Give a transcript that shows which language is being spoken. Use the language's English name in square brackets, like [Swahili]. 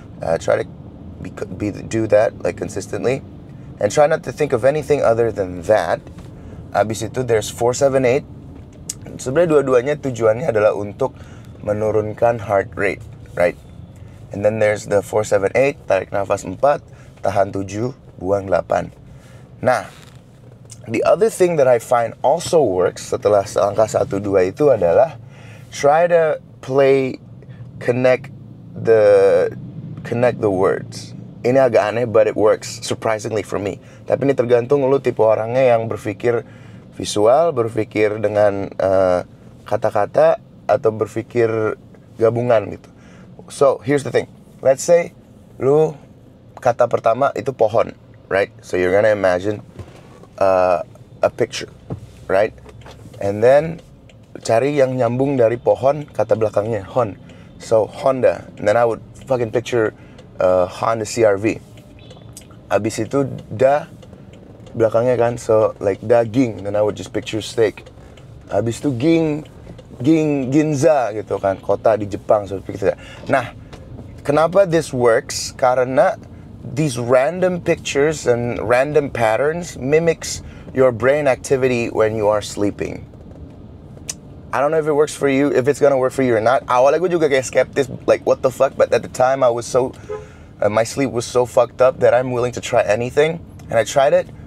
[English] Try to do that like consistently. And try not to think of anything other than that. [Indonesian] Abis itu there's 4-7-8. Sebenarnya dua-duanya tujuannya adalah untuk menurunkan heart rate, right? [English] And then there's the 4-7-8, [Indonesian] tarik nafas 4, tahan 7, buang 8. [English] Nah, the other thing that I find also works [Indonesian] setelah angka 1, 2 itu adalah [English] try to connect the words. [Indonesian] Ini agak aneh, [English] but it works surprisingly for me. [Indonesian] Tapi ini tergantung lu tipe orangnya yang berpikir visual, berpikir dengan kata-kata, atau berpikir gabungan gitu. [English] So, here's the thing. Let's say [Indonesian] lu kata pertama itu pohon, [English] right? So you're gonna imagine a picture, right? And then [Indonesian] cari yang nyambung dari pohon, kata belakangnya hon. So Honda. [English] And then I would fucking picture Honda CR-V. [Indonesian] Abis itu da belakangnya kan, [English] so like daging. Then I would just picture steak. [Indonesian] Abis itu Ginza gitu kan, kota di Jepang. [English] So picture that. Nah, kenapa this works? Karena these random pictures and random patterns mimics your brain activity when you are sleeping. I don't know if it works for you, if it's gonna work for you or not. [Indonesian] Awalnya gue juga kayak skeptis, [English] like what the fuck, but at the time I was so, my sleep was so fucked up that I'm willing to try anything, and I tried it.